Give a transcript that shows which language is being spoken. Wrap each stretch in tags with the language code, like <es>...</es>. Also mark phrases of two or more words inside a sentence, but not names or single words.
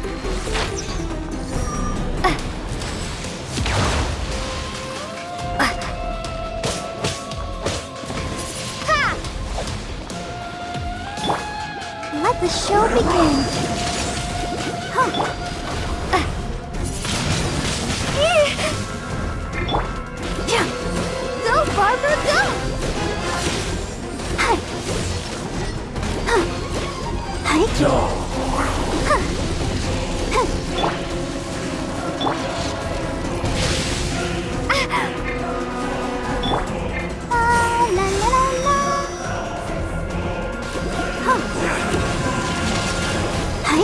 <en>Let the show begin. Huh. Yeah. Go, Barbara, go! Hi. Huh. Hi. Huh. Huh. La la la la. Huh. Hi.</en>